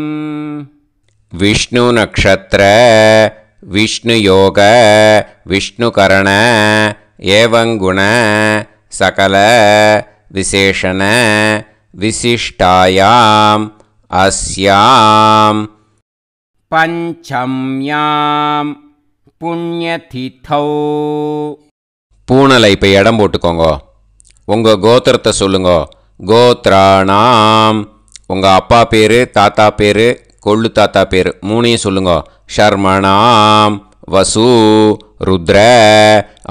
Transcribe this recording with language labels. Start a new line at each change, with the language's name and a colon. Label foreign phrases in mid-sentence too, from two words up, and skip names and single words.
Sanskrit: विष्णु नक्षत्र विष्णुयोग विष्णुकरण एवं गुण सकल विशेषण विशिष्टायाम् अस्याम् पंचम्यां पुण्यतिथौ.
Tamil: பூனலை இப்போ இடம் போட்டுக்கோங்க. உங்கள் கோத்திரத்தை சொல்லுங்க.
Sanskrit: கோத்ராணாம்.
Tamil: உங்கள் அப்பா பேர், தாத்தா பேர், கொள்ளு தாத்தா பேர் 3ஐயும் சொல்லுங்க.
Sanskrit: शर्मणाम् वसु रुद्र